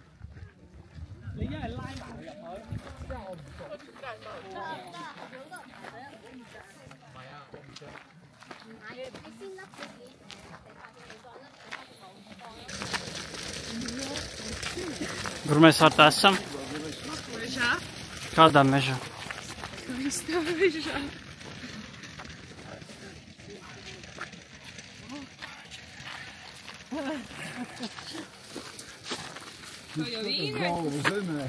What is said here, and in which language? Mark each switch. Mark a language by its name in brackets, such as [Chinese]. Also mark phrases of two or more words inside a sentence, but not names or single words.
[Cantonese] 你一係拉埋佢入去，因為我唔熟。唔係啊，我唔想。 [Latvian] Kur mēs ar tā esam? Mežā? Kādā mežā? Karstā mežā. To jau vīne.